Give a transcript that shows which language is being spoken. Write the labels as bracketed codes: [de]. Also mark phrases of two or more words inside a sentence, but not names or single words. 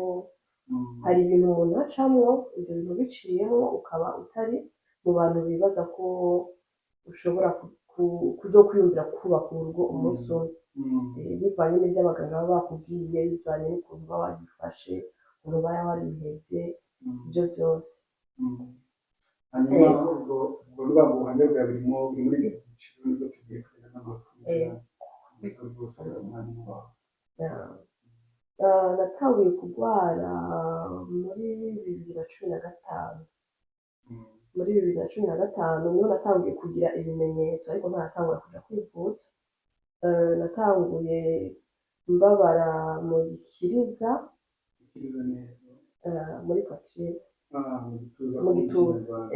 [rn] Hari ibintu umuntu acamwo, ibyo bintu biciyemo ukaba utari mu bantu bibaza ko ushobora kuzokwiyumvira kubaka urugo umunsi umwe, bivanye n'ibyo abaganga baba bakubwiye, bivanye n'ukuntu uba wabifashe, ukuntu uba warihebye, ibyo byose. Hanyuma ubwo ruba ubuhamya bwa buri muri ibyo byiciro nibwo tugiye kureba n'amakuru rwose umwanya wawe. Natanguye kurwara muri 2015. Muri 2015 niho natanguye kugira ibimenyetso, ariko ntaratangura kuja kwivuza. Natanguye mbabara mu gikiriza, muri patire, mu gituza.